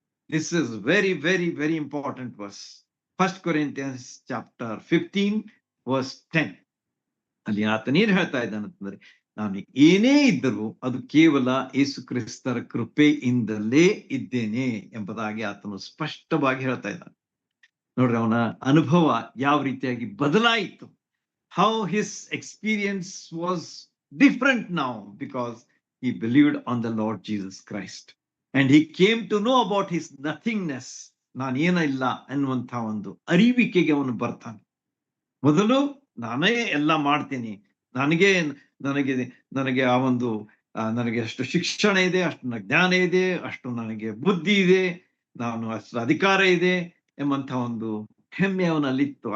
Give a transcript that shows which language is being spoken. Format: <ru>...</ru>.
<en>This is very very very important verse. 1 Corinthians chapter 15 verse 10.</en> <kn>ಅಲ್ಲಿ ಆತನೇನ್ ಹೇಳ್ತಾ ಇದ್ದಾನಂತಂದ್ರೆ, ನಾನು ಏನೇ ಇದ್ದರೂ ಅದು ಕೇವಲ ಯೇಸು ಕ್ರಿಸ್ತರ ಕೃಪೆಯಿಂದಲೇ ಇದ್ದೇನೆ ಎಂಬುದಾಗಿ ಆತನು ಸ್ಪಷ್ಟವಾಗಿ ಹೇಳ್ತಾ ಇದ್ದಾನೆ. ನೋಡ್ರಿ, ಅವನ ಅನುಭವ ಯಾವ ರೀತಿಯಾಗಿ ಬದಲಾಯಿತು.</kn> <en>How his experience was different now because he believed on the Lord Jesus Christ and he came to know about his nothingness.</en> <kn>ನಾನು ಏನಿಲ್ಲ ಅನ್ನುವಂಥ ಒಂದು ಅರಿವಿಕೆಗೆ ಅವನು ಬರ್ತಾನೆ. ಮೊದಲು ನಾನೇ ಎಲ್ಲ ಮಾಡ್ತೀನಿ, ನನಗೆ ನನಗೆ ನನಗೆ ಆ ಒಂದು ನನಗೆ ಅಷ್ಟು ಶಿಕ್ಷಣ ಇದೆ, ಅಷ್ಟು ಜ್ಞಾನ ಇದೆ, ಅಷ್ಟು ನನಗೆ ಬುದ್ಧಿ ಇದೆ, ನಾನು ಅಷ್ಟು ಅಧಿಕಾರ ಇದೆ ಎಂಬಂಥ ಒಂದು ಹೆಮ್ಮೆ ಅವನಲ್ಲಿತ್ತು.</kn>